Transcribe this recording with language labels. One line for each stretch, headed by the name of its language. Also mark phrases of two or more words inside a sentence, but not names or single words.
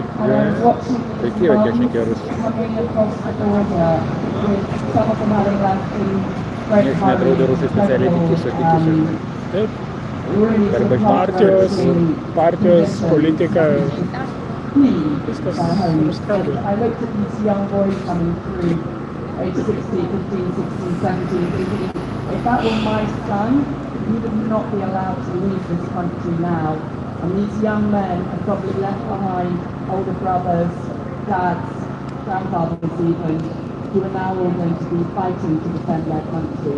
Lithuanian: Tai Kijeve kiek šnekėjo rusiškai. Niekas nedraudė rusai specialiai tik kiša. Taip. Partijos, politika, viskas nuskaldė.
English: age 16, 15, 16, 17, thinking, if that were my son, he would not be allowed to leave this country now. And these young men have probably left behind older brothers, dads, grandfathers even, who are now all going to be fighting to defend their country.